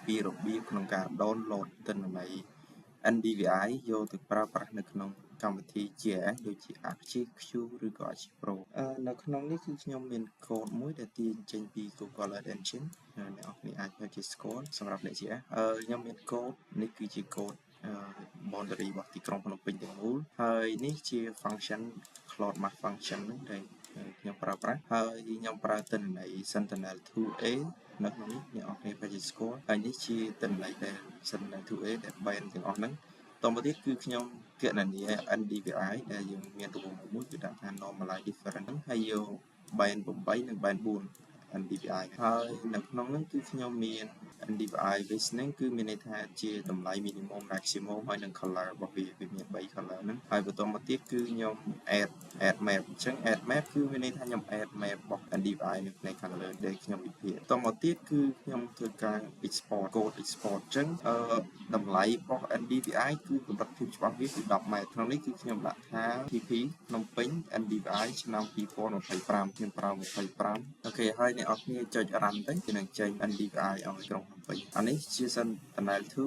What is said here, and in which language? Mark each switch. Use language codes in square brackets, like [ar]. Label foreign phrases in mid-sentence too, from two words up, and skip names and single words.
[km] ពីរបៀបក្នុងការ download ទិន្នន័យ NDVI យកទៅប្រើប្រាស់នៅក្នុងកម្មវិធី GIS ដូចជា Archie Q ឬក៏ Archie Pro នៅក្នុងនេះគឺខ្ញុំមានកូដមួយដែលទាញចេញពី Google Earth Engine អ្នកនរគ្នាអាចទៅជាស្គាល់សម្រាប់អ្នក GIS ខ្ញុំមានកូដនេះគឺជាកូដboundary របស់ទីក្រុងភ្នំពេញទាំងមូលហើយនេះជា [en] function cloud mass [km] function ហ្នឹងដែលខ្ញុំប្រើប្រាស់ហើយខ្ញុំប្រើទិន្នន័យ Sentinel-2A នៅក្នុងនេះអ្នកនរគ្នាប្រហែលជាស្គាល់ហើយនេះជាទិន្នន័យដែល Sentinel-2A ដែល band ទាំងអស់ហ្នឹងតមកទៀតគឺខ្ញុំគណនា NDVI ដែលយើងមានរង្វង់មួយគឺដាក់ថា [en] normalize difference [km] ហ្នឹងហើយយក band 8 និង band 4 NDVI ហើយនៅក្នុងហ្នឹងគឺខ្ញុំមាន [en] NDVI listening [km] គឺមានន័យថាជាតម្លៃ [en] minimum maximum [km] ហើយនឹង color របស់វាមាន3 color ហ្នឹងហើយបន្តមកទៀតគឺខ្ញុំ [en] add map [km] អញ្ចឹង [en] add map [km] គឺមានន័យថាខ្ញុំ [en] add map [km] របស់ NDVI នៅផ្នែកខាងលើដែលខ្ញុំវិភាគបន្តមកទៀតគឺខ្ញុំធ្វើការ [en] export code export [km] អញ្ចឹងតម្លៃរបស់ NDVI គឺកម្រិតភាពច្បាស់វាគឺ10 ម៉ែត្រក្នុងនេះគឺខ្ញុំដាក់ថា PP ភ្នំពេញ NDVI ឆ្នាំ2025ខ្ញុំប្រើ25អូខេហើយអ្នកនរគ្នាចុច run ទៅគឺនឹងចេញ NDVI ឲ្យក្រុងភ្នំពេញអានេះជា Sentinel